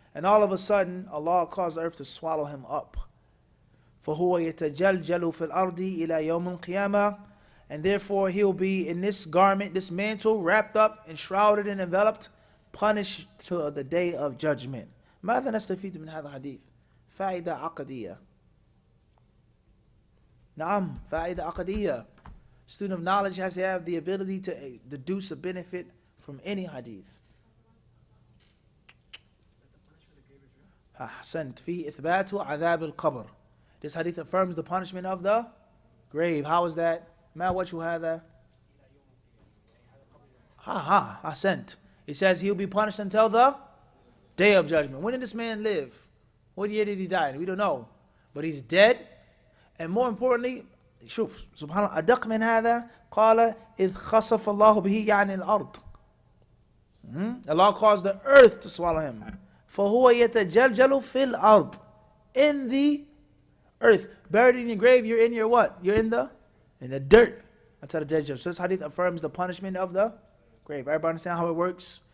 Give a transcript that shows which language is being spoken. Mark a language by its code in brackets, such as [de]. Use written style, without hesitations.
[en] And all of a sudden, Allah caused the earth to swallow him up. [ar] فَهُوَ يَتَجَلْجَلُ فِي الْأَرْضِ إِلَى يَوْمِ الْقِيَامَةِ. [en] And therefore he'll be in this garment, this mantle, wrapped up, enshrouded and enveloped, punished to the day of judgment. [ar] ماذا نستفيد من هذا الحديث؟ فائدة عقدية. نعم, فائدة عقدية. [en] Student of knowledge has to have the ability to deduce a benefit from any hadith. [ar] أحسنت. فيه إثبات عذاب القبر. [en] This hadith affirms the punishment of the grave. How is that? [ar] ما وجه هذا؟ [en] I sent. It says he'll be punished until the day of judgment. When did this man live? What year did he die? We don't know. But he's dead. And more importantly, [ar] شوف سبحان الله أدق من هذا قال إذ خسف الله به يعني الأرض. [en] Allah caused the earth to swallow him. [ar] فهو يتجلجل في الأرض. [en] In the earth. Buried in your grave, you're in your what? You're in the dirt. That's how the judge. So this hadith affirms the punishment of the grave. Everybody understand how it works?